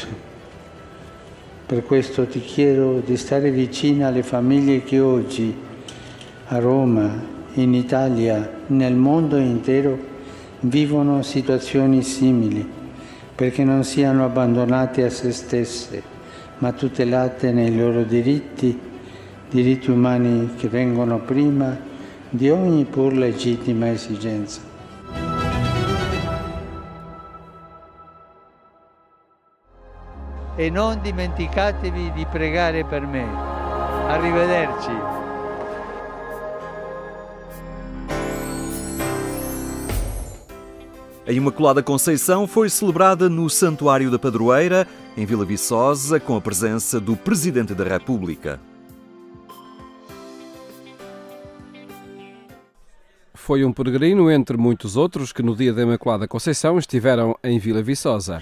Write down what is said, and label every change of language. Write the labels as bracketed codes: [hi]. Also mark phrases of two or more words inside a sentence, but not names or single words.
[it] Per questo ti chiedo di stare vicina alle famiglie che oggi a Roma, in Italia, nel mondo intero vivono situazioni simili, perché non siano abbandonate a se stesse, ma tutelate nei loro diritti umani che vengono prima di ogni pur legittima esigenza. E non dimenticatevi di pregare per me. Arrivederci. [pt] A Imaculada Conceição foi celebrada no Santuário da Padroeira, em Vila Viçosa, com a presença do Presidente da República. Foi um peregrino, entre muitos outros, que no dia da Imaculada Conceição estiveram em Vila Viçosa.